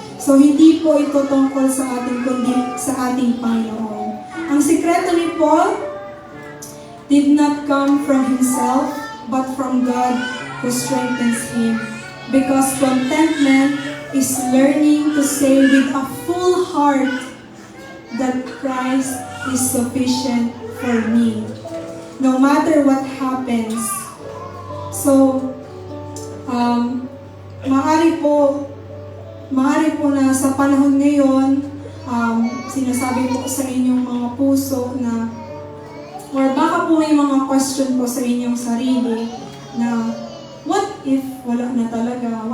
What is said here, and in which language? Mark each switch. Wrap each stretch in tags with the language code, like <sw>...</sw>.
<tl>So hindi po ito tungkol sa ating kundi sa ating Panginoon.</tl> <en>Ang sikreto ni Paul did not come from himself, but from God who strengthens him. Because contentment is learning to say with a full heart that Christ is sufficient for me, no matter what happens.</en> <tl>So, maaari po na sa panahon ngayon, sinasabi po sa inyong mga puso na, or baka po may mga question po sa inyong sarili na, what if wala na talaga?</tl>